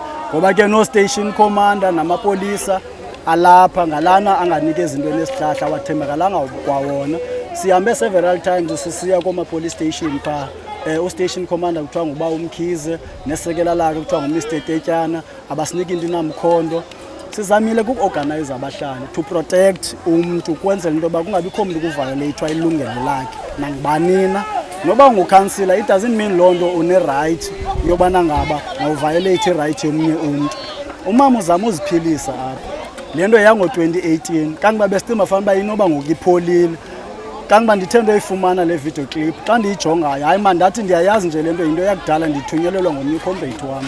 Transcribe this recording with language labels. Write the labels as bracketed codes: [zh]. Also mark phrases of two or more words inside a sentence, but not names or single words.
[xh] Ngoba ke no- [en] station commander [xh] namapolisa alapha ngalana anganikeza into enesihlahla wathembakalanga kwawona. Sihambe [en] several times [xh] sisiya koma-police station phaa. U- [en] station commander [xh] kuthiwa nguba uMkhize nesekela lakhe kuthiwa nguMr Tetyana abasiniki into namkhondo. Sizamile kuku-organize abahlali [en] to protect [xh] umntu kwenzela into yoba kungabikho mntu kuviolethwa ilungelo lakhe nangubanina. Noba ngukhansila [en] it doesn't mean [xh] loo nto une-right yobana ngaba ngawuviolate i-right yomnye umntu. Umama uzama uziphilisa apha. Le nto yango-2018 kangoba besicimba fanele uba inoba ngoku ipholile. Kangoba ndithe ndoyifumana le [en] video clip [xh] xa ndiyijongayo hayi mandathi ndiyayazi nje le nto yinto yakudala ndithunyelelwa ngomnye ukhombeyiti wam.